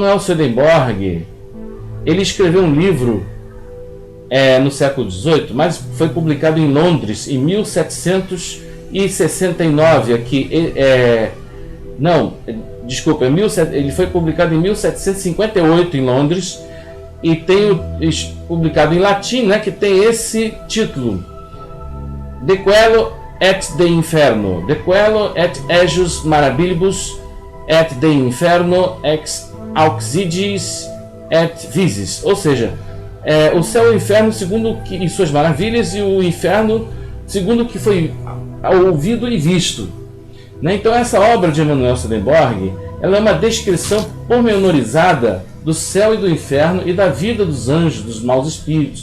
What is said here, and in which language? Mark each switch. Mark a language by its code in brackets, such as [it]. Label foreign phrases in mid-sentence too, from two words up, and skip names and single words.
[pt] Emanuel Swedenborg Ele escreveu um livro no século XVIII, mas foi publicado em Londres em 1769. Ele foi publicado em 1758 em Londres e tem publicado em latim, né, que tem esse título: [la] De Coelo et de Inferno, De Coelo et ejus Marabilibus et de Inferno ex auxigis et visis, [pt] ou seja, o céu e o inferno segundo e suas maravilhas, e o inferno segundo o que foi ouvido e visto. Né? Então essa obra de Emanuel Swedenborg, ela é uma descrição pormenorizada do céu e do inferno e da vida dos anjos, dos maus espíritos.